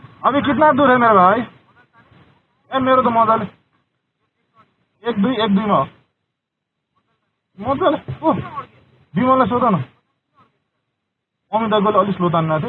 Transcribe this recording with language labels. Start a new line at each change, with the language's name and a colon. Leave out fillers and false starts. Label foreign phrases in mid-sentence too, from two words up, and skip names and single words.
Hindi: अभी कितना दूर है मेरा भाई?
Nepali: मेरो तो मजाले 1-2 में हो मजाले। विमललाई सोध न, अमित दाइले अलिक स्लो तान्नु थियो।